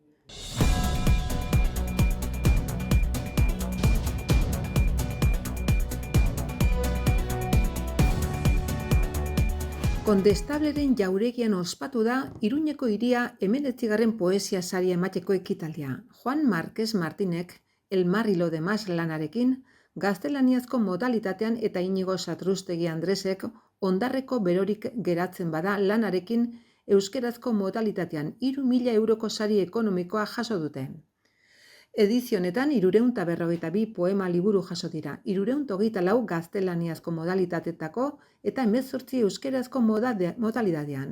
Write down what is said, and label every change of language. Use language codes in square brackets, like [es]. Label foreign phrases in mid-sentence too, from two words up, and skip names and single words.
[eu] Kondestableren jauregian ospatu da Iruñeko hiria 19. poesia saria emateko ekitaldia. Juan Márquez Martínek El mar y lo demás lanarekin gaztelaniazko modalitatean eta Inigo Satrustegi Andresek ondarreko berorik geratzen bada lanarekin euskerazko modalitatean 3.000 euroko sari ekonomikoa jaso dute. Edizio honetan 352 poema liburu jaso dira, 324 gaztelaniazko modalitatetako eta 18 euskerazko modalitatean.